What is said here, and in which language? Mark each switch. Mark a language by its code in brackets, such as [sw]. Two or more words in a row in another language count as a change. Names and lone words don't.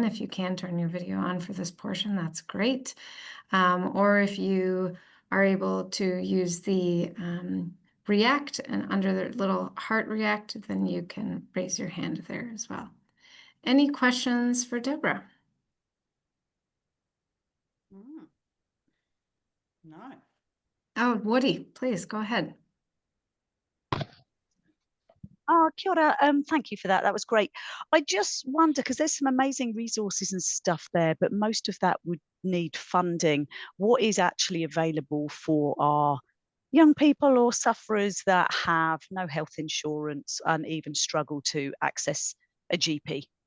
[en] If you can turn your video on for this portion, that's great. Or if you are able to use the react and under the little heart react, then you can raise your hand there as well. Any questions for Deborah? No. Oh, Woody, please go ahead. [mi] Oh, kia ora. [en] Thank you for that. That was great. I just wonder, because there's some amazing resources and stuff there, but most of that would need funding. What is actually available for our young people or sufferers that have no health insurance and even struggle to access a GP?